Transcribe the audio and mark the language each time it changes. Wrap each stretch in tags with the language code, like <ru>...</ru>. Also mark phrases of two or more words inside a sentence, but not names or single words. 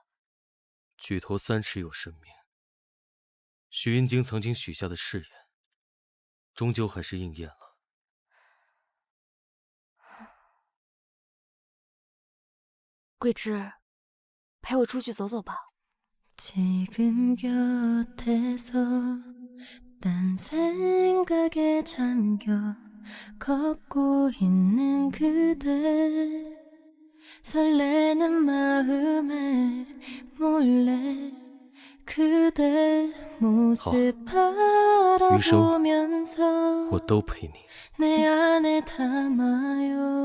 <zh>举头三尺有神明，许云晶曾经许下的誓言，终究还是应验了。桂枝，陪我出去走走吧。</zh> <ko>지금 곁에서 딴 생각에 잠겨 걷고 있는 그대 설레는 마음에 몰래 그대 모습</ko> <zh>余生</zh> <ko>바라보면서</ko> <zh>我都陪你。</zh> <ko>내 안에 담아요</ko>